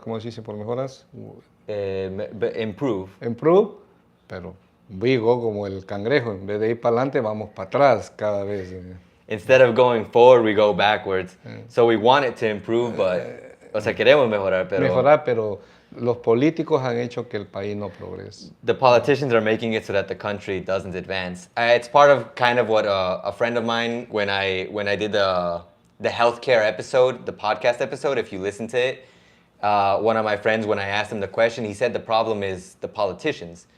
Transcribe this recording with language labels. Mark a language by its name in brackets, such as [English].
[Spanish] ¿Cómo se dice por mejoras? [English] Improve. Improve, [Spanish] pero [English] we go [Spanish] como el cangrejo. En vez de ir para adelante, vamos para atrás cada vez. [English] Instead of going forward, we go backwards. So we want it to improve, but, [Spanish] o sea, queremos mejorar, pero los políticos han hecho que el país no progrese. [English] The politicians are making it so that the country doesn't advance. It's part of kind of what a friend of mine, when I did the healthcare episode, the podcast episode, if you listen to it, one of my friends, when I asked him the question, he said the problem is the politicians.